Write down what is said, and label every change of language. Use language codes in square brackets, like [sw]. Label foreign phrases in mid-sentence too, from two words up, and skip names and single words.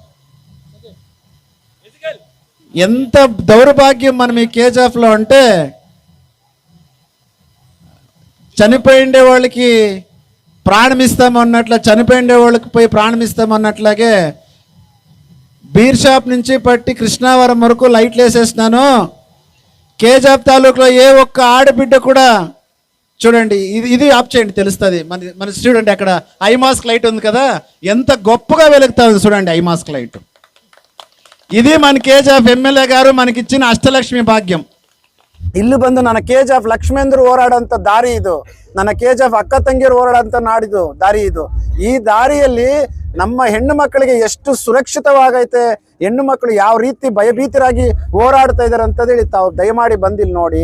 [te] ఎంత దౌర్భాగ్యం మనం ఈ కేజీఎఫ్లో అంటే, చనిపోయిండే వాళ్ళకి ప్రాణం ఇస్తామన్నట్ల, చనిపోయిండే వాళ్ళకి పోయి ప్రాణం ఇస్తామన్నట్లాగే బీర్ షాప్ నుంచి పట్టి కృష్ణావరం వరకు లైట్లు వేసేసినాను. కేజీఎఫ్ తాలూకులో ఏ ఒక్క ఆడబిడ్డ కూడా చూడండి, ఇది ఆఫ్ చేయండి తెలుస్తుంది. మన చూడండి అక్కడ [en] high mast light [te] ఉంది కదా, ఎంత గొప్పగా వెలుగుతా ఉంది చూడండి [en] high mast light. [te] ఇది మన కేజీఎఫ్ ఎమ్మెల్యే గారు మనకిచ్చిన [kn] ಅಷ್ಟಲಕ್ಷ್ಮಿ ಭಾಗ್ಯಂ. ಇಲ್ಲಿ ಬಂದು ನನ್ನ ಕೆಜಿಎಫ್ ಲಕ್ಷ್ಮೇಂದ್ರ ಹೋರಾಡೋಂಥ ದಾರಿ ಇದು, ನನ್ನ ಕೆಜಿಎಫ್ ಅಕ್ಕ ತಂಗಿಯರು ಹೋರಾಡೋಂಥ ನಾಡಿದು ದಾರಿ ಇದು. ಈ ದಾರಿಯಲ್ಲಿ ನಮ್ಮ ಹೆಣ್ಣು ಮಕ್ಕಳಿಗೆ ಎಷ್ಟು ಸುರಕ್ಷಿತವಾಗೈತೆ, ಹೆಣ್ಣು ಮಕ್ಕಳು ಯಾವ ರೀತಿ ಭಯಭೀತರಾಗಿ ಹೋರಾಡ್ತಾ ಇದ್ದಾರೆ ಅಂತೇಳಿ ತಾವು ದಯಮಾಡಿ ಬಂದಿಲ್ಲಿ ನೋಡಿ.